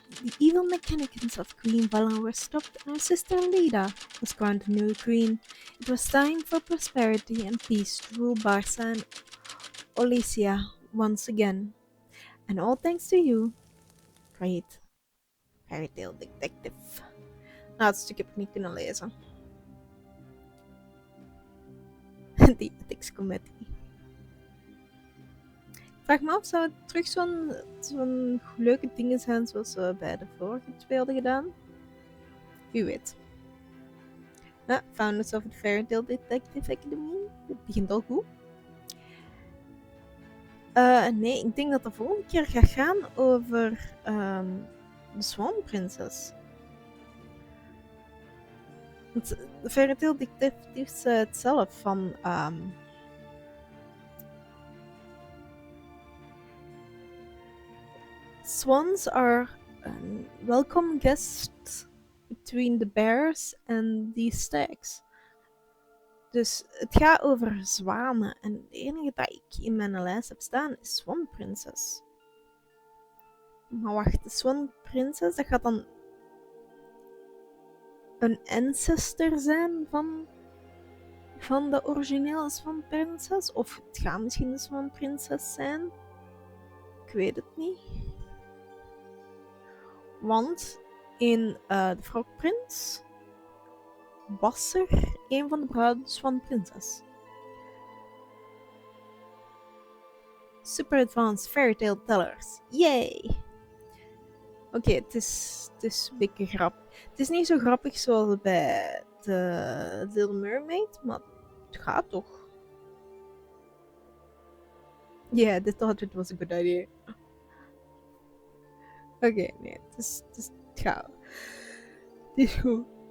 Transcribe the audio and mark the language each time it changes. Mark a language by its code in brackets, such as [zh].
[en] The evil mechanics of Queen Vala were stopped and her sister Leda was crowned the new queen. It was time for prosperity and peace to rule Barsa and Olesia once again. And all thanks to you, great fairy tale detective. [nl] Nou, het stuk heb ik niet kunnen lezen. [en] The Ethics Committee. [nl] Ik vraag me af, zou het terug zo'n leuke dingen zijn zoals we bij de vorige twee hadden gedaan? Wie weet. [en] Founders of the Fairy Tale Detective Academy. [nl] Dit begint al goed. Nee, ik denk dat de volgende keer gaat gaan over de Swan Princess. Want de Fairy Tale Detective zei het zelf van... [en] Swans are welcome guests between the bears and the stags. [nl] Dus het gaat over zwanen. En de enige dat ik in mijn lijst heb staan is Swan Princess. Maar wacht, de Swan Princess, dat gaat dan een ancestor zijn van de originele Swan Princess? Of het gaat misschien de Swan Princess zijn? Ik weet het niet. Want in de Frog Prince was er een van de bruiden van Prinses. Super Advanced Fairy Tale Tellers. Yay! Oké, het is een beetje grappig. Het is niet zo grappig zoals bij de Little Mermaid, maar het gaat toch. [en] Yeah, they thought it was a good idea. [nl] Oké, nee, het gaat. Het is goed.